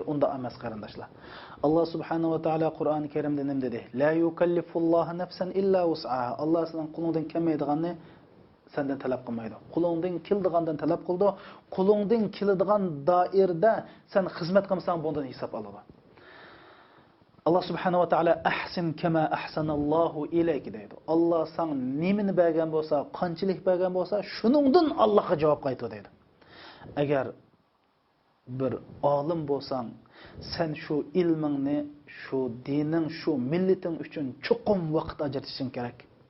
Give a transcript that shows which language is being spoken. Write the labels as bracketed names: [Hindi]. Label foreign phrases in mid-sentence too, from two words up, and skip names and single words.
[Uzbek] Unda emas qarindoshlar. Alloh subhanahu va taolo Qur'oni Karimda nima dedi? [Arabic] "لا يكلف الله نفسا إلا وسعها." [Uzbek] Alloh sizning qo'lingdan kelmaydiganni sendan talab qilmaydi. Qo'lingdan keldigandan talab qildi. Qo'lingdan keladigan doirada sen xizmat qilsang bundan hisob oladi. [Arabic] الله سبحانه وتعالى أحسن كما أحسن الله إليك deydi. [Uzbek] Alloh sen nimani bergan bo'lsa, qanchalik bergan bo'lsa, shuningdan Allohga javob qaytar deydi. Agar bir olim bo'lsang, sen shu ilmingni, shu dining, shu millating uchun chuqum vaqt ajratishing kerak.